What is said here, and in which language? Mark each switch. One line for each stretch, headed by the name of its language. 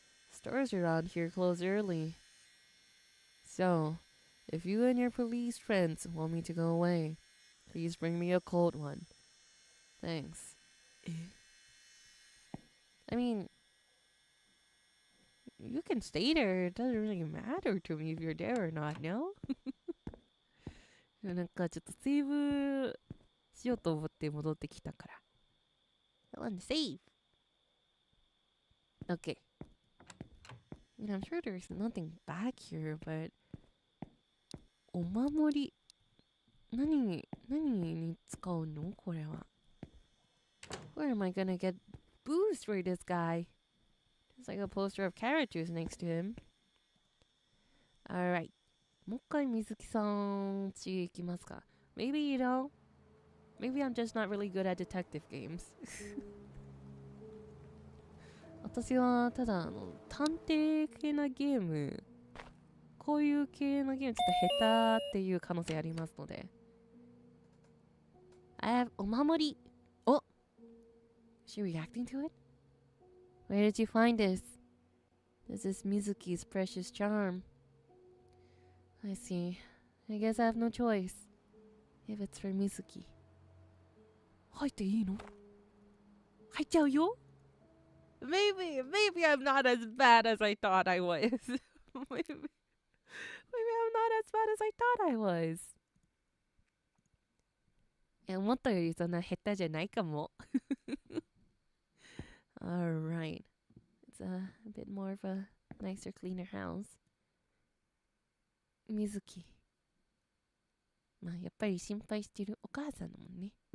English: Stores around here close early. So, if you and your police friends want me to go away, please bring me a cold one. Thanks. I mean, you can stay there. It doesn't really matter to me if you're there or not, no?
Japanese: なんかちょっとセーブしようと思って戻ってきたから。
English: I want to save. Okay. I mean, I'm sure there's nothing back here, but お守り。
Japanese: 何に使うのこれは。
English: Where am I gonna get booze for this guy? There's like a poster of carrot juice next to him. Alright.
Japanese: もう一回水木さん家行きますか。
English: Maybe, you know, maybe I'm just not really good at detective games.
Japanese: 私はただ探偵系なゲーム、こういう系のゲームちょっと下手っていう可能性ありますので。
English: I have お守り。Oh! Is she reacting to it? Where did you find this? This is Mizuki's precious charm. I see. I guess I have no choice. If it's for Mizuki.
Japanese: 入っていいの？入っちゃうよ？
English: Maybe I'm not as bad as I thought I was. maybe I'm not as bad as I thought I was.
Japanese: 思ったよりそんな下手じゃないかも。
English: Alright. It's a bit more of a nicer, cleaner house. Mizuki.
Japanese: まあやっぱり心配してるお母さんだもんね。